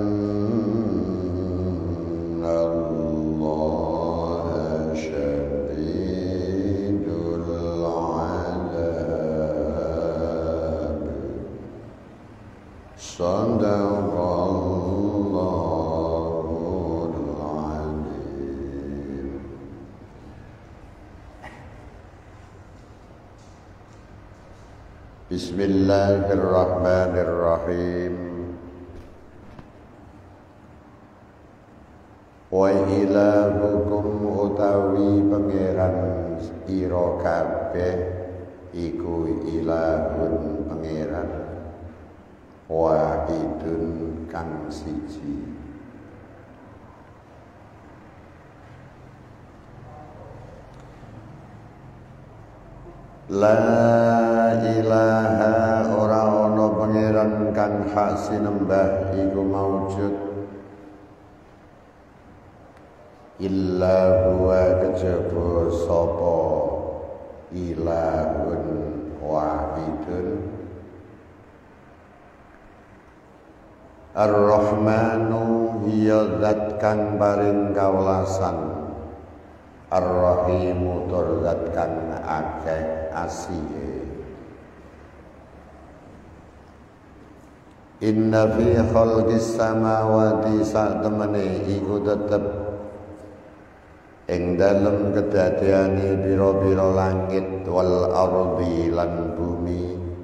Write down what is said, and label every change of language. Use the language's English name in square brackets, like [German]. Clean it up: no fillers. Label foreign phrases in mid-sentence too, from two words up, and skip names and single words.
[Arabic] الله شديد العذاب صدق Bismillahirrahmanirrahim. وإلهكم [Javanese] utawi pangeran ira kabeh iku ilahun pangeran wahidun kang siji. [Arabic] لا إله [Javanese] ora ana pangeran kang hak sinembah iku maujud [Arabic] إلا هو [Javanese] kejaba sapa [Arabic] إله واحد [Javanese] Ar-Rahmanu hiya zat kang paring kawelasan Ar-Rahimu tur zat kang akeh asihe. [Arabic] إن في خلق السماوات [Javanese] satemene iku tetep ing dalem kedadeane pira-pira langit [Arabic] والأرض [Javanese] lan bumi